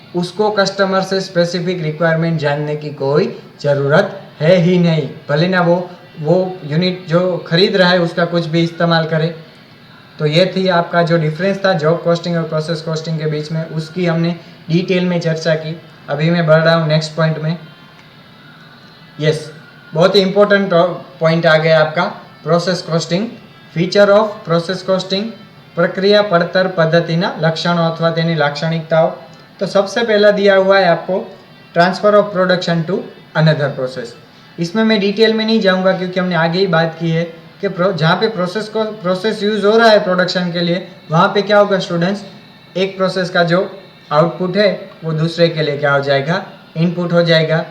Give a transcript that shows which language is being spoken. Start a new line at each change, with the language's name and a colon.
Hindi: उसको कस्टमर से specific requirement जानने की कोई ज़रूरत है ही नहीं, भले ना वो यूनिट जो खरीद रहा है उसका कुछ भी इस्तेमाल करे। तो ये थी आपका जो डिफरेंस था जॉब कॉस्टिंग और प्रोसेस कॉस्टिंग के बीच में, उसकी हमने डिटेल में चर्चा की। अभी मैं बढ़ रहा हूँ नेक्स्ट पॉइंट में। यस, बहुत ही इंपॉर्टेंट पॉइंट आ गया आपका, process costing.
English: feature of process costing,
Gujarati: प्रक्रिया પડતર પદ્ધતિના લક્ષણો અથવા તેની લાક્ષણિકતાઓ।
Hindi: तो सबसे पहला दिया हुआ है आपको transfer of production to another process. इसमें मैं डिटेल में नहीं जाऊंगा क्योंकि हमने आगे ही बात की है कि जहाँ पे प्रोसेस यूज़ हो रहा है प्रोडक्शन के लिए, वहाँ पे क्या होगा स्टूडेंट्स, एक प्रोसेस का जो आउटपुट है वो दूसरे के लिए क्या हो जाएगा, इनपुट हो जाएगा।